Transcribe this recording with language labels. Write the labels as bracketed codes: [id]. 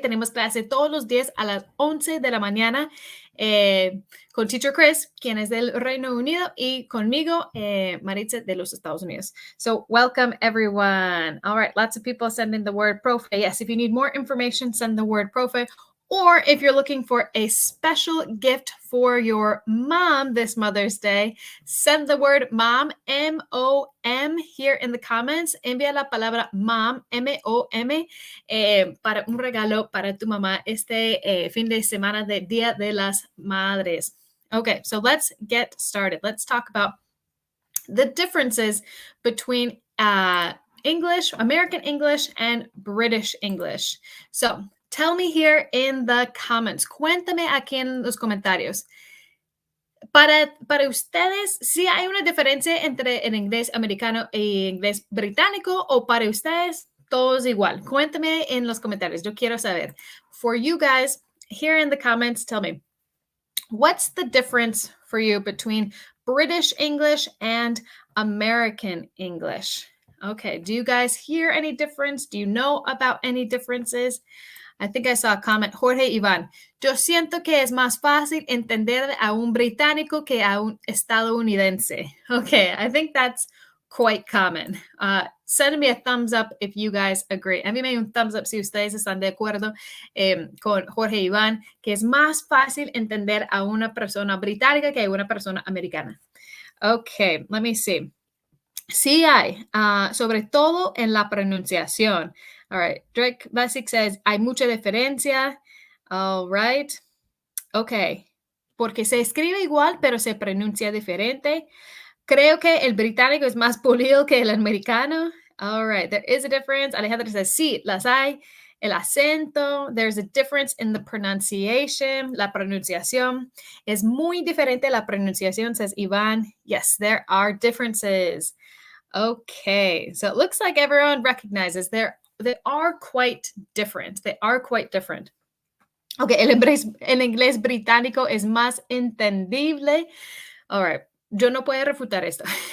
[es] Tenemos clase todos los días a las 11 de la mañana con Teacher Chris, quien es del Reino Unido, y conmigo, Maritza, de los Estados Unidos. [en] So welcome, everyone. All right, lots of people sending the word profe. Yes, if you need more information, send the word profe. Or if you're looking for a special gift for your mom this Mother's Day, send the word mom, M-O-M, here in the comments. [es] Envía la palabra mom, M-O-M, para un regalo para tu mamá este fin de semana de Día de las Madres. [en] Okay, so let's get started. Let's talk about the differences between English, American English, and British English. So, tell me here in the comments. [es] Cuéntame aquí en los comentarios. Para ustedes, ¿sí hay una diferencia entre el inglés americano e inglés británico o para ustedes todos igual? Cuéntame en los comentarios. Yo quiero saber. [en] For you guys, here in the comments, tell me, what's the difference for you between British English and American English? Okay, do you guys hear any difference? Do you know about any differences? I think I saw a comment. [es] Jorge Iván, yo siento que es más fácil entender a un británico que a un estadounidense. [en] Okay, I think that's quite common. Send me a thumbs up if you guys agree. [es] Envíame un thumbs up si ustedes están de acuerdo con Jorge Iván, que es más fácil entender a una persona británica que a una persona americana. [en] Okay, let me see. [es] Sí hay, sobre todo en la pronunciación. [en] All right, Drake Basic says, [es] hay mucha diferencia. [en] All right, okay. [es] Porque se escribe igual, pero se pronuncia diferente. Creo que el británico es más pulido que el americano. [en] All right, there is a difference. Alejandra says, [es] sí, las hay. El acento, [en] there's a difference in the pronunciation. [es] La pronunciación es muy diferente la pronunciación, [en] says [es] Ivan. [en] Yes, there are differences. Okay, so it looks like everyone recognizes they are quite different. They are quite different. [es] Okay, el inglés británico es más entendible. [en] All right, [es] yo no puedo refutar esto.